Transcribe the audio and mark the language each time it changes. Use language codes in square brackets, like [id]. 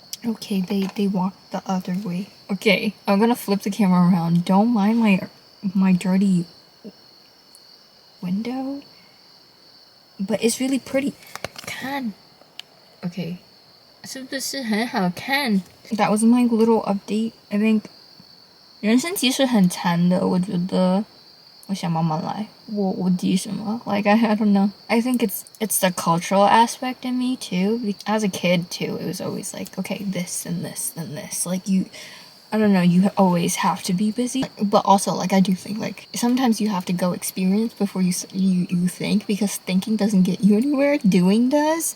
[en] Okay, they walked the other way. Okay, I'm gonna flip the camera around. Don't mind my dirty window. But it's really pretty. 看.Okay. [zh] 是不是很好看? [en] That was my little update. [zh] I think 人生其实很长的，我觉得我想慢慢来。我急什么? Like I don't know. [en] I think it's the cultural aspect in me too. As a kid too, it was always like, okay, this and this and this. Like I don't know, you always have to be busy. But also, like, I do think, like, sometimes you have to go experience before you think, because thinking doesn't get you anywhere, doing does.